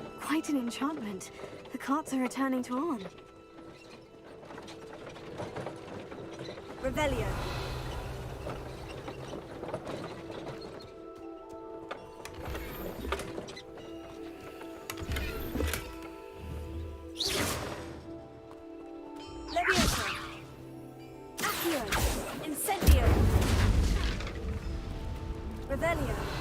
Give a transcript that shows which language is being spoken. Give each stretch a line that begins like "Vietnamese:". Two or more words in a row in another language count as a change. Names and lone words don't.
English: quite an enchantment. The carts are returning to on. Revelio. Leviosa. Accio. Incendio. Revelio.